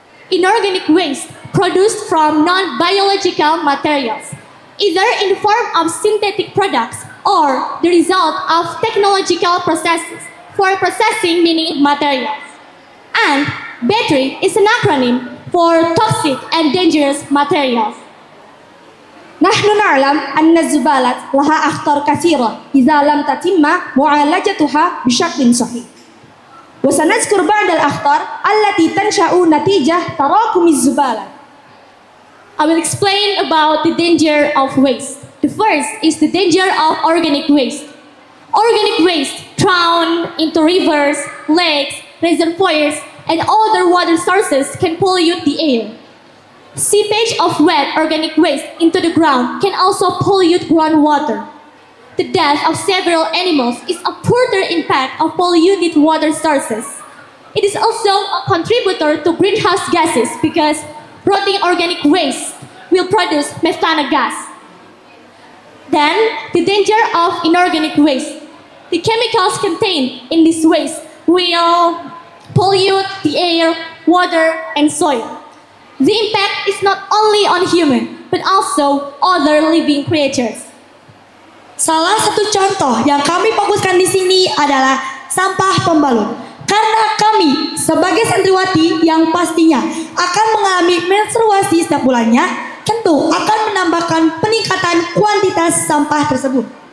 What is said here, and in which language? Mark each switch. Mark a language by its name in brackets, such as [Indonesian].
[English] Inorganic waste produced from non-biological materials, either in the form of synthetic products or the result of technological processes for processing many materials. And battery is an acronym for toxic and dangerous materials. [Arabic] نحن نعلم أن الزبالة لها أخطار كثيرة إذا لم تتم معالجتها بشكل صحيح. وسنذكر بعض الأخطار التي تنشأ نتيجة تراكم الزبالة. [English] I will explain about the danger of waste. The first is the danger of organic waste. Organic waste thrown into rivers, lakes, reservoirs, and other water sources can pollute the air. Seepage of wet organic waste into the ground can also pollute groundwater. The death of several animals is a further impact of polluted water sources. It is also a contributor to greenhouse gases because rotting organic waste will produce methane gas. Then, the danger of inorganic waste. The chemicals contained in this waste will pollute the air, water, and soil. The impact is not only on human, but also other living creatures. [Indonesian] Salah satu contoh yang kami fokuskan di sini adalah sampah pembalut. Karena kami sebagai santriwati yang pastinya akan mengalami menstruasi setiap bulannya, tentu akan menambahkan peningkatan kuantitas sampah tersebut.